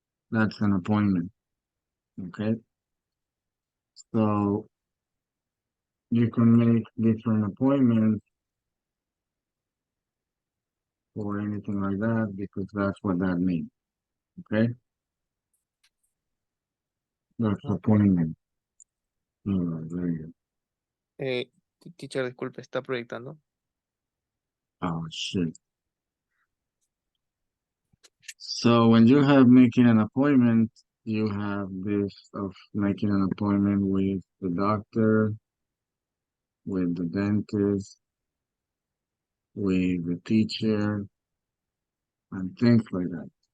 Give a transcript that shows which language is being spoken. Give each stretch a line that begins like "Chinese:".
English: That's an appointment. Okay, so you can make different appointments or anything like that because that's what that means. Okay, that's Okay. appointment. All right, very good.
Spanish: Teacher, disculpe, ¿está proyectando?
English: Oh, shit. So when you have making an appointment, you have this of making an appointment with the doctor, with the dentist, with the teacher, and things like that.